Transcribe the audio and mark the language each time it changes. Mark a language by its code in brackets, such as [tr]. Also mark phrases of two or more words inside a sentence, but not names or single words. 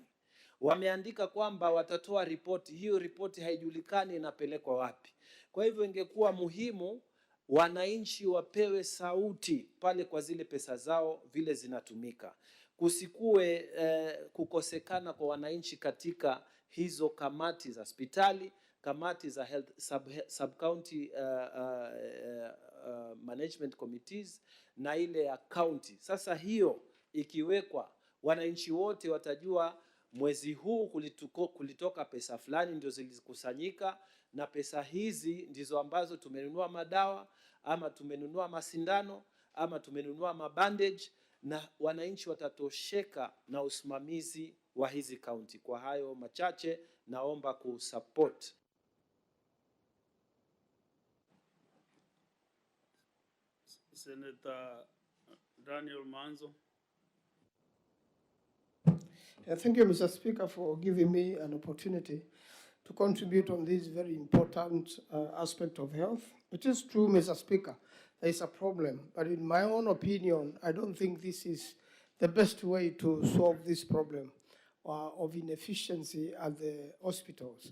[sw] Wameandika kwamba watatoa ripoti, hiyo ripoti haijulikani inapelekwa wapi. Kwa hivyo ingekuwa muhimu wananchi wapewe sauti pale kwa zile pesa zao vile zinatumika. kusikue kukosekana kwa wananchi katika hizo kamati za hospitali, kamati za [en] health sub-county management committees [sw] na ile ya county. Sasa hiyo ikiwekwa, wananchi wote watajua mwezi huu kulitoka pesa fulani ndio zilikusanyika, na pesa hizi ndizo ambazo tumenunua madawa ama tumenunua masindano ama tumenunua mabandage, na wananchi watatosheka na usimamizi wa hizi kaunti. Kwa hayo machache naomba kusupport. Senator Daniel Manzo. [en] Thank you, Mr. Speaker, for giving me an opportunity to contribute on this very important aspect of health. It is true, Mr. Speaker, there is a problem, but in my own opinion, I don't think this is the best way to solve this problem of inefficiency at the hospitals.